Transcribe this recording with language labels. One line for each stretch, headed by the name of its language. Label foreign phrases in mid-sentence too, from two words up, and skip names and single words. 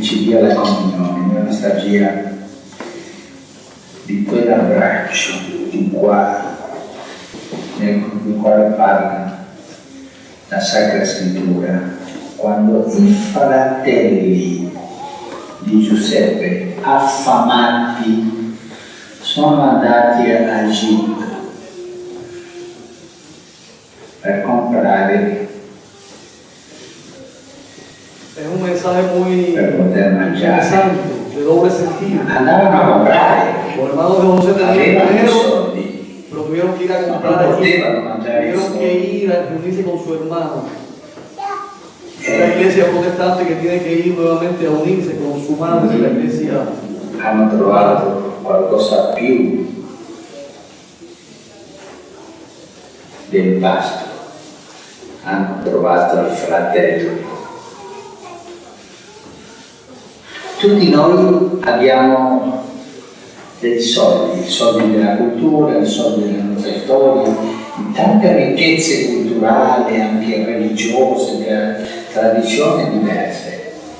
Italian: ci dia la comunione, una nostalgia di quell'abbraccio di qua, nel quale parla la Sacra Scrittura, quando i fratelli di Giuseppe, affamati, sono andati a Egitto per comprare,
Spanish: Es un mensaje muy
Italian: per poter mangiare.
Spanish: interesante. de doble sentido.
Italian: andavano a comprare,
Spanish: Los hermanos de José tenían
Italian: avevano i
Spanish: dinero,
Italian: soldi,
Spanish: pero tuvieron que ir a
Italian: non
Spanish: comprar allí.
Italian: potevano mangiare i
Spanish: Tuvieron que
Italian: soldi.
Spanish: ir a reunirse con su hermano. La iglesia protestante que tiene que ir nuevamente a unirse con su madre de la iglesia.
Italian: Hanno trovato qualcosa più del pasto, hanno trovato il fratello. Tutti noi abbiamo dei soldi, i soldi della cultura, i soldi della nostra storia, tante ricchezze culturali, anche religiose, della tradizione diverse.